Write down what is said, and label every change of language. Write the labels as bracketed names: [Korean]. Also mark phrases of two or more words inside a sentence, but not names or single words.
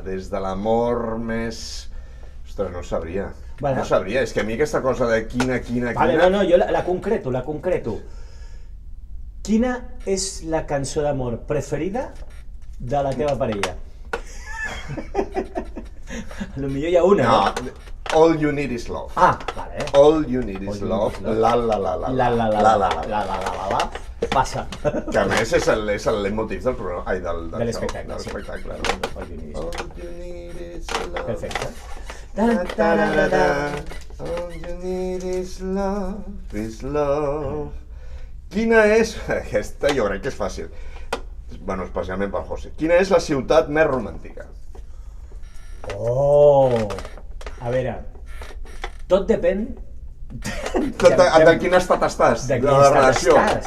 [Catalan] Des de l'amor més... Ostres, no ho sabria. No sabria, és que a mi aquesta cosa de quina... Vale, no, jo la concreto. Quina és la cançó d'amor preferida de la teva parella? Potser hi ha una, no? All You Need Is Love. Ah, vale. All You Need Is Love. La. Passa. Que a més és el leitmotiv del programa, ai, de l'espectacle. All You Need Is Love. Perfecte. All You Need Is Love. Quina és... Aquesta jo crec que és fàcil. Bueno, especialment per José. Quina és la ciutat més romàntica? Oh! A veure, tot depèn... De quin estat estàs? De quin estat estàs.